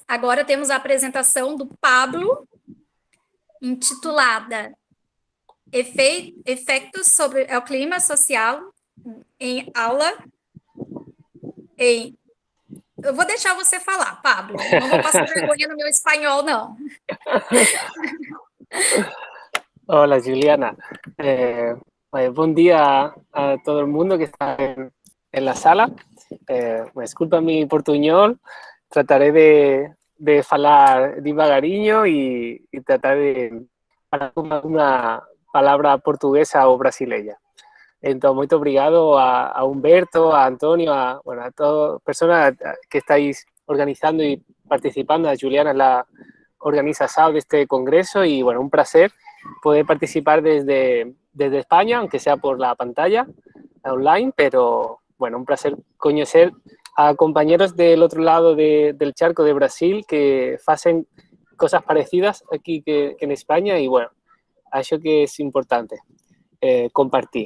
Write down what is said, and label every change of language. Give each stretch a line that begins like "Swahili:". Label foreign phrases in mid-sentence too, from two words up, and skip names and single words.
Portuguese: Agora temos a apresentação do Pablo, intitulada Efeitos sobre o clima social em aula em... Eu vou deixar você falar, Pablo. Não vou passar vergonha no meu espanhol, não.
Spanish: Hola, Juliana. Buen día a todo el mundo que está en la sala. Me disculpa mi portuñol. Trataré de
Portuguese: falar devagarinho
Spanish: y tratar de falar una palabra portuguesa o brasileña. Entonces,
Portuguese: muito obrigado
Spanish: a Humberto, a Antonio, a todas personas que estáis organizando y participando. A Juliana, la organización de este congreso, y bueno, un placer poder participar desde España, aunque sea por la pantalla online, pero bueno, un placer conocer a compañeros del otro lado del charco de Brasil que hacen cosas parecidas aquí que en España, y bueno,
Portuguese: acho que
Spanish: es importante compartir.